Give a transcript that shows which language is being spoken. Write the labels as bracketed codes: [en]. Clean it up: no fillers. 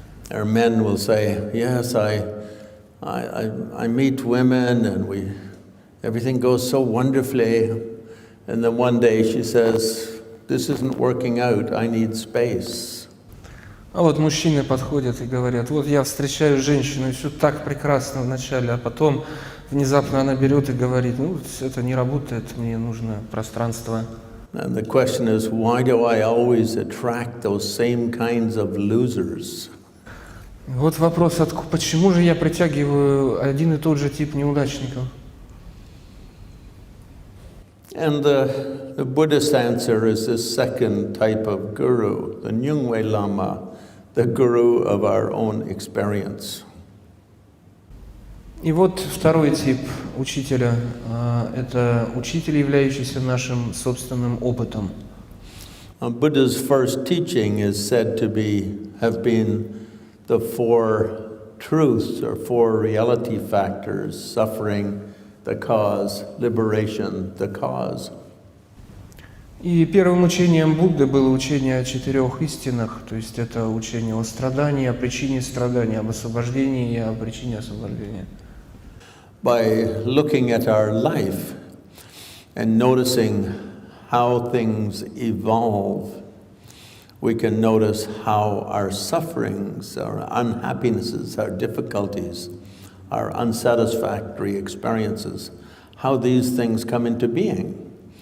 [en] Our men will say, yes, I meet women and everything goes so wonderfully. And then one day she says, this isn't working out, I need space. [ru] А вот мужчины подходят и говорят, вот я встречаю женщину, и все так прекрасно вначале, а потом внезапно она берет и говорит, ну, это не работает, мне нужно пространство. [en] And the question is, why do I always attract those same kinds of losers? [ru] Вот вопрос, почему же я притягиваю один и тот же тип неудачников? [en] And the Buddhist answer is this second type of guru, the Nyungwe Lama, the guru of our own experience. [ru] И вот второй тип учителя – это учитель, являющийся нашим собственным опытом. [en] Buddha's first teaching is said to have been the four truths or four reality factors: suffering, the cause, liberation, the cause. [ru] И первым учением Будды было учение о четырех истинах, то есть это учение о страдании, о причине страдания, об освобождении и о причине освобождения. [en] By looking at our life and noticing how things evolve, we can notice how our sufferings, our unhappinesses, our difficulties, our unsatisfactory experiences, how these things come into being.